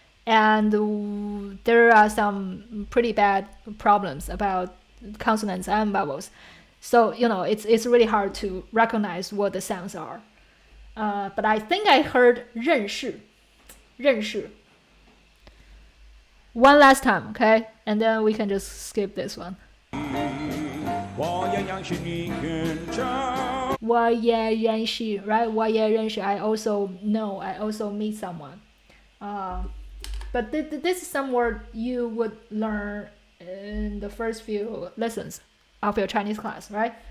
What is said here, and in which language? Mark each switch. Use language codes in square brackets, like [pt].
[en] and there are some pretty bad problems about consonants and vowels. So it's really hard to recognize what the sounds are. But I think I heard 认识 one last time, okay? And then we can just skip this one. [zh] 我也认识你认真 我也认识 right? 我也认识 [en] I also know, I also meet someone. But this is some word you would learn in the first few lessons of your Chinese class, right?